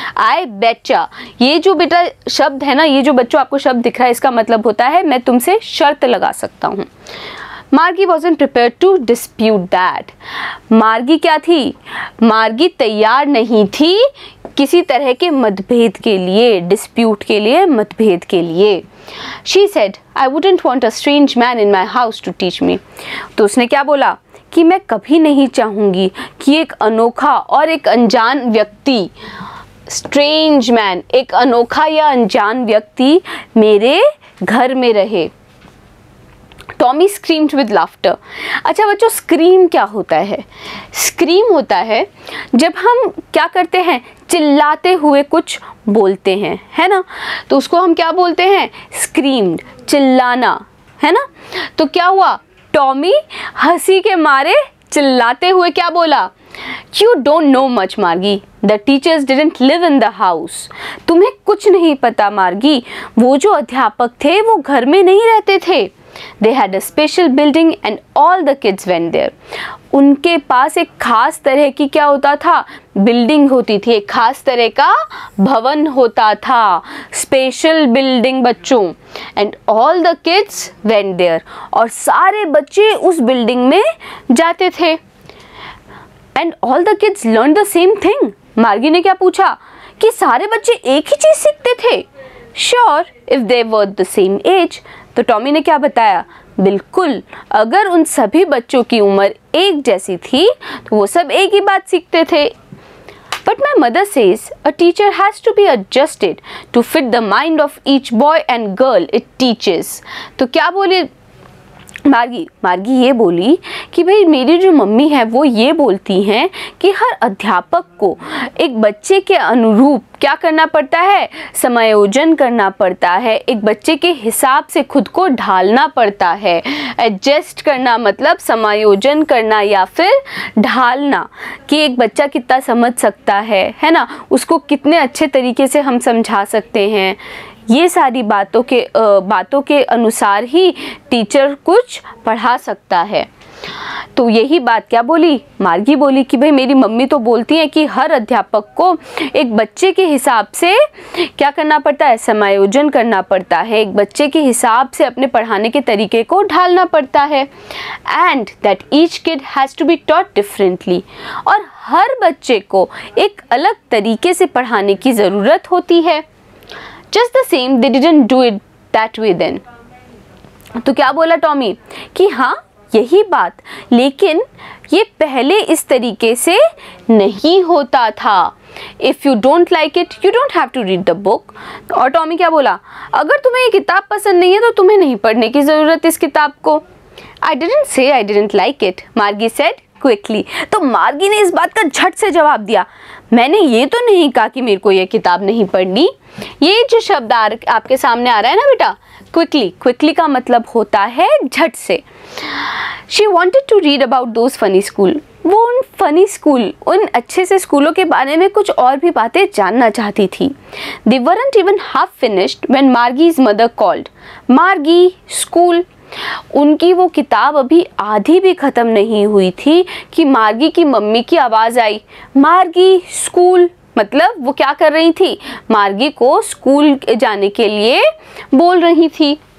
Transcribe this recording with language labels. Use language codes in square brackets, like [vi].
[hi] आई बेचा, ये जो बेटा शब्द है ना, ये जो बच्चों आपको शब्द दिख रहा है, इसका मतलब होता है मैं तुमसे शर्त लगा सकता हूँ। [en] Margie wasn't prepared to dispute that। [hi] मार्गी क्या थी, मार्गी तैयार नहीं थी किसी तरह के मतभेद के लिए, डिस्प्यूट के लिए, मतभेद के लिए। [en] She said, I wouldn't want a strange man in my house to teach me। [hi] तो उसने क्या बोला कि मैं कभी नहीं चाहूँगी कि एक अनोखा और एक अनजान व्यक्ति, स्ट्रेंज मैन, एक अनोखा या अनजान व्यक्ति मेरे घर में रहे। [en] Tommy screamed with laughter. [hi] अच्छा बच्चों, स्क्रीम क्या होता है? स्क्रीम होता है जब हम क्या करते हैं, चिल्लाते हुए कुछ बोलते हैं, है ना, तो उसको हम क्या बोलते हैं, स्क्रीम्ड, चिल्लाना, है ना। तो क्या हुआ, टॉमी हंसी के मारे चिल्लाते हुए क्या बोला, [en] You don't know much, [hi] मार्गी, [en] The teachers didn't live in the house। [hi] तुम्हें कुछ नहीं पता मार्गी, वो जो अध्यापक थे वो घर में नहीं रहते थे। [en] They had a special building and all the kids went there। [hi] उनके पास एक खास तरह की क्या होता था, बिल्डिंग होती थी, एक खास तरह का भवन होता था, स्पेशल बिल्डिंग बच्चों। [en] And all the kids went there, [hi] और सारे बच्चे उस बिल्डिंग में जाते थे। [en] And all the kids learned the same thing। [hi] मार्गी ने क्या पूछा कि सारे बच्चे एक ही चीज सीखते थे? [en] Sure, if they were the same age। [hi] तो टॉमी ने क्या बताया, बिल्कुल, अगर उन सभी बच्चों की उम्र एक जैसी थी तो वो सब एक ही बात सीखते थे। [en] But my mother says a teacher has to be adjusted to fit the mind of each boy and girl it teaches। [hi] तो क्या बोली मार्गी ये बोली कि भाई मेरी जो मम्मी है वो ये बोलती हैं कि हर अध्यापक को एक बच्चे के अनुरूप क्या करना पड़ता है, समायोजन करना पड़ता है, एक बच्चे के हिसाब से खुद को ढालना पड़ता है। एडजस्ट करना मतलब समायोजन करना या फिर ढालना, कि एक बच्चा कितना समझ सकता है ना, उसको कितने अच्छे तरीके से हम समझा सकते हैं। ये सारी बातों के अनुसार ही टीचर कुछ पढ़ा सकता है। तो यही बात क्या बोली, मार्गी बोली कि भाई मेरी मम्मी तो बोलती है कि हर अध्यापक को एक बच्चे के हिसाब से क्या करना पड़ता है, समायोजन करना पड़ता है, एक बच्चे के हिसाब से अपने पढ़ाने के तरीके को ढालना पड़ता है। [en] and that each kid has to be taught differently, [hi] और हर बच्चे को एक अलग तरीके से पढ़ाने की ज़रूरत होती है। [en] Just the same, they didn't do it that way then। [hi] तो क्या बोला टॉमी कि हाँ यही बात, लेकिन ये पहले इस तरीके से नहीं होता था। [en] If you don't like it, you don't have to read the book। [hi] और टॉमी क्या बोला, अगर तुम्हें ये किताब पसंद नहीं है तो तुम्हें नहीं पढ़ने की ज़रूरत इस किताब को। [en] I didn't say I didn't like it, Margie said quickly। [hi] तो मार्गी ने इस बात का झट से जवाब दिया, मैंने ये तो नहीं कहा कि मेरे को ये किताब नहीं पढ़नी। ये जो शब्द आपके सामने आ रहा है ना बेटा, क्विकली का मतलब होता है झट से। [en] She wanted to read about those funny school। [hi] वो उन फनी स्कूल, उन अच्छे से स्कूलों के बारे में कुछ और भी बातें जानना चाहती थी। [en] They weren't even half finished when Margie's mother called। [hi] मार्गी स्कूल, उनकी वो किताब अभी आधी भी ख़त्म नहीं हुई थी कि मार्गी की मम्मी की आवाज़ आई, मार्गी स्कूल। मतलब वो क्या कर रही थी, मार्गी को स्कूल जाने के लिए बोल रही थी।